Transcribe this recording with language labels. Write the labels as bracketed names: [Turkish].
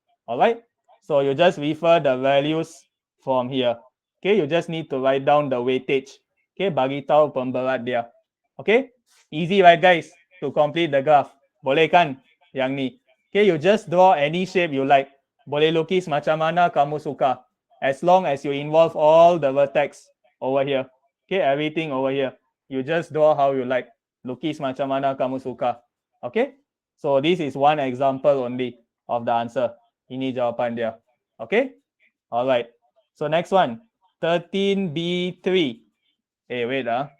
[English] Alright, so you just refer the values from here. Okay, you just need to write down the weightage. Okay, [Malay] bagi tahu pemberat dia. [English] Okay, easy right, guys, to complete the graph. [Malay] Boleh kan yang ni? [English] Okay, you just draw any shape you like. [Malay] Boleh lukis macam mana kamu suka. [English] As long as you involve all the vertex over here. Okay, everything over here. You just draw how you like. [Malay] Lukis macam mana kamu suka. [English] Okay, so this is one example only of the answer. [Malay] Ini jawapan dia. [English] Okay, alright. So next one, 13B3. Hey, wait.